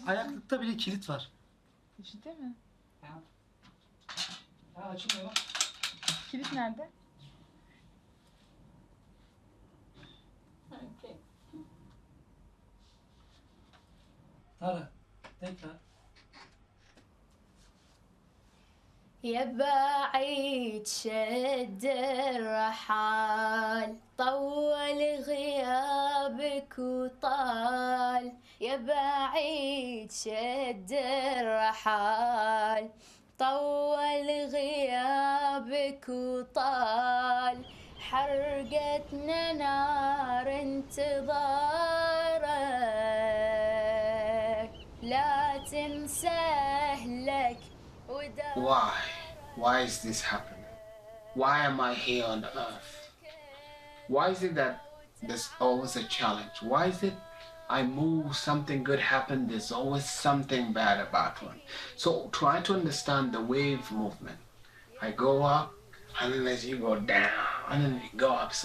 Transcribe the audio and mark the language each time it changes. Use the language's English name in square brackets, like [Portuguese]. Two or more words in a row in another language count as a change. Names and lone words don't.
[Turkish] Ayaklıkta bile kilit var. Ciddi mi? Ya açılmıyor. Kilit nerede? Tara, tekrar. [Arabic] يا بعيد شد الرحال طول غيابك وطال. يا بعيد شد الرحال طول غيابك وطال. حرقتنا نار انتظارك لا تنسى أهلك. [English] Why is this happening? Why am I here on earth? Why is it that there's always a challenge? Why is it I move, something good happens, there's always something bad about one? So try to understand the wave movement. I go up, and then as you go down, and then you go up.